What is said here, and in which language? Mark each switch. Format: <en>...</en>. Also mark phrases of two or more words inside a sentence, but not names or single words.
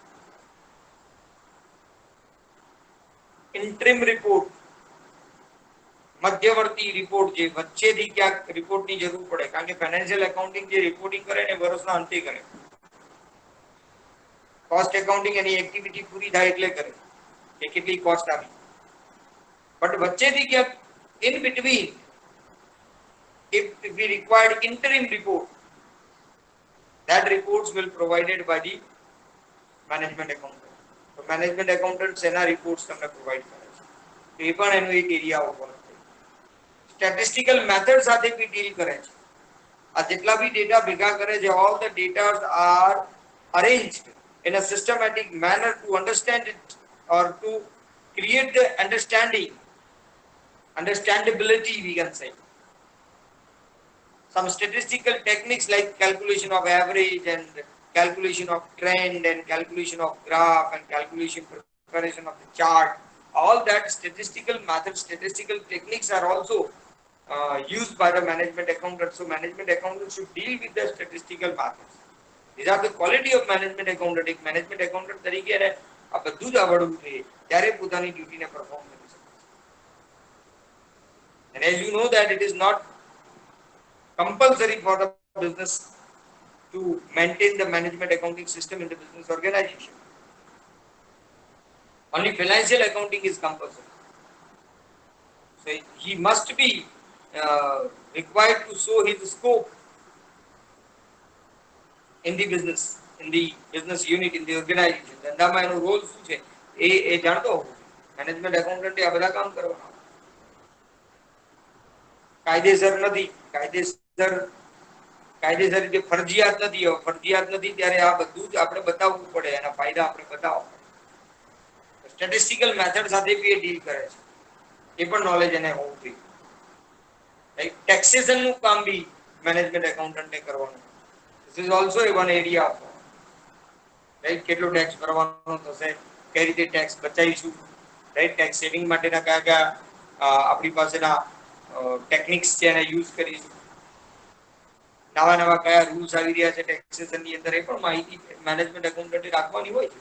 <en>interim report,</en> <gu>મધ્યવર્તી રિપોર્ટ, જે વચ્ચેથી ક્યાંક રિપોર્ટની જરૂર પડે, કારણ કે</gu> <en>financial accounting</en> <gu>જે રિપોર્ટિંગ કરે ને વર્ષના અંતે કરે.</gu> <en>cost accounting</en> <gu>એની એક્ટિવિટી પૂરી થાય એટલે કરે કે કેટલી કોસ્ટ આવી.</gu> <en>બટ</en> <gu>વચ્ચેથી ક્યાંક</gu> <en>in between, if we required interim report, that reports will provided by the management accountant.</en> <gu>તો</gu> <en>management accountant</en> <gu>એના રિપોર્ટ્સ તમને પ્રોવાઈડ કરે છે. તો એ પણ એનો એક એરિયા ઉપર છે.</gu> <en>statistical method</en> <gu>સાથે બી ડીલ કરે છે. આ જેટલા બી ડેટા ભેગા કરે છે,</gu> <en>all the data are arranged in a systematic manner to understand it or to create the understandability, we can say. Some statistical techniques like calculation of average and calculation of trend and calculation of graph and calculation preparation of the chart, all that statistical methods, statistical techniques are also used by the management accountant. So management accountant should deal with the statistical methods. These are the quality of management accountant.</en> <gu>એક</gu> <en>management accountant</en> <gu>તરીકે એને આ બધું જ આવડવું જોઈએ ત્યારે પોતાની ડ્યુટીને પરફોર્મ કરી શકે.</gu> <en>And as you know that it is not compulsory for the business to maintain the management accounting system in the business organization. Only financial accounting is compulsory. So he must be required to show his scope in the business unit, in the organization.</en> <gu>ધંધામાં એનો રોલ શું છે એ જાણતો હોવો.</gu> <en>management accountant</en> <gu>આ બધા કામ કરવાના. કાયદેસર નથી, કાયદેસર રીતે ફરજિયાત નથી. ફરજિયાત નથી ત્યારે આ બધું જ આપણે બતાવવું પડે, એના ફાયદા આપણે બતાવવા પડે.</gu> <en>statistical method</en> <gu>સાથે બી એ ડીલ કરે છે, એ પણ નોલેજ એને હોવું જોઈએ. રાઈટ. ટેક્સેશન નું કામ બી</gu> <en>management accountant</en> <gu>કરવાનું.</gu> <en>This is also a one area of,</en> <gu>રાઈટ, કેટલો ટેક્સ ભરવાનો થશે, કઈ રીતે ટેક્સ બચાવીશું, રાઈટ,</gu> <en>tax saving</en> <gu>માટેના કયા કયા આપણી પાસેના ટેકનિક્સ છે એને યુઝ કરીશું, નવા નવા કયા રૂલ્સ આવી રહ્યા છે ટેક્સેશનની અંદર, એ પણ માહિતી</gu> <en>management accountant</en> <gu>રાખવાની હોય છે.</gu>